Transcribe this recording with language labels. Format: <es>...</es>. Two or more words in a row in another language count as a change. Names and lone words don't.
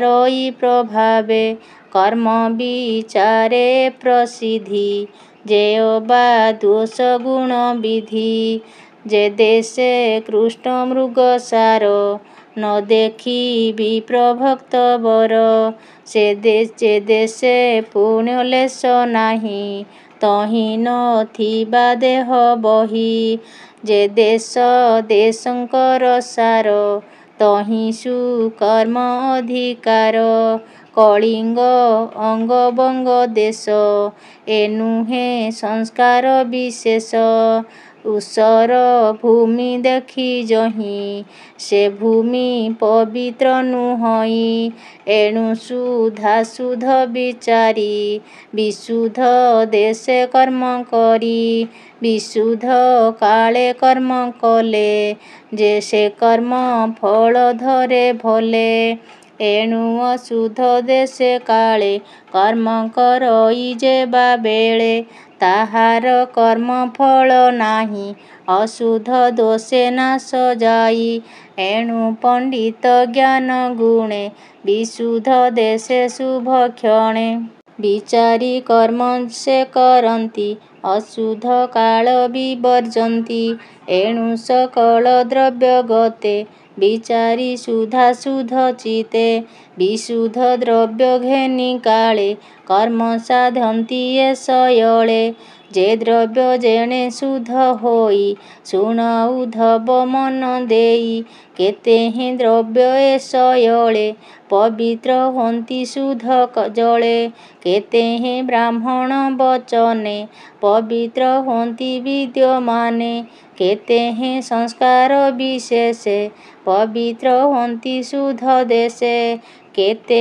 <or>ପ୍ରଭାବେ କର୍ମ ବିଚାରେ ପ୍ରସିଦ୍ଧି ଯେ ବା ଦୋଷ ଗୁଣ ବିଧି ଯେ ଦେଶେ କୃଷ୍ଣ ମୃଗ ସାର ନ ଦେଖି ବିପ୍ରଭକ୍ତ ବର ସେ ଦେଶେ ପୁଣ୍ୟ ଲେଶ ନାହିଁ ତହିଁ ନଥିବା ଦେହ ବହି ଯେ ଦେଶ ଦେଶଙ୍କର ସାର ତହିଁ ସୁକର୍ମ ଅଧିକାର କଳିଙ୍ଗ ଅଙ୍ଗବଙ୍ଗ ଦେଶ ଏନୁହେ ସଂସ୍କାର ବିଶେଷ ଊଷର ଭୂମି ଦେଖି ଯହିଁ ସେ ଭୂମି ପବିତ୍ର ନୁହଇ ଏଣୁ ସୁଧା ସୁଧ ବିଚାରି ବିଶୁଦ୍ଧ ଦେଶେ କର୍ମ କରି ବିଶୁଦ୍ଧ କାଳେ କର୍ମ କଲେ ଯେ ସେ କର୍ମ ଫଳ ଧରେ ଭଲେ ଏଣୁ ଅଶୁଦ୍ଧ ଦେଶେ କାଳେ କର୍ମ କରଇ ଯେବା ବେଳେ ତାହାର କର୍ମ ଫଳ ନାହିଁ ଅଶୁଦ୍ଧ ଦୋଷେ ନାଶ ଯାଇ ଏଣୁ ପଣ୍ଡିତ ଜ୍ଞାନ ଗୁଣେ ବିଶୁଦ୍ଧ ଦେଶେ ଶୁଭ କ୍ଷଣେ ବିଚାରି କର୍ମ ସେ କରନ୍ତି ଅଶୁଦ୍ଧ କାଳ ବିବର୍ଜନ୍ତି ଏଣୁ ସକଳ ଦ୍ରବ୍ୟ ଗତେ ବିଚାରି ଶୁଦ୍ଧା ଶୁଦ୍ଧ ଚିତ୍ତେ ବିଶୁଦ୍ଧ ଦ୍ରବ୍ୟ ଘେନି କାଳେ କର୍ମ ସାଧନ୍ତି ଯେ ସଅଳେ ଯେ ଦ୍ରବ୍ୟ ଯେଣେ ଶୁଦ୍ଧ ହୋଇ ଶୁଣ ଉଦ୍ଧବ ମନ ଦେଇ କେତେ ହି ଦ୍ରବ୍ୟ ଏ ସଅଳେ ପବିତ୍ର ହୋନ୍ତି ଶୁଦ୍ଧ ଜଳେ କେତେ ହି ବ୍ରାହ୍ମଣ ବଚନେ ପବିତ୍ର ହୋନ୍ତି ବିଦ୍ୟମାନେ କେତେ ହି ସଂସ୍କାର ବିଶେଷେ ପବିତ୍ର ହୋନ୍ତି ଶୁଦ୍ଧ ଦେଶେ କେତେ</or>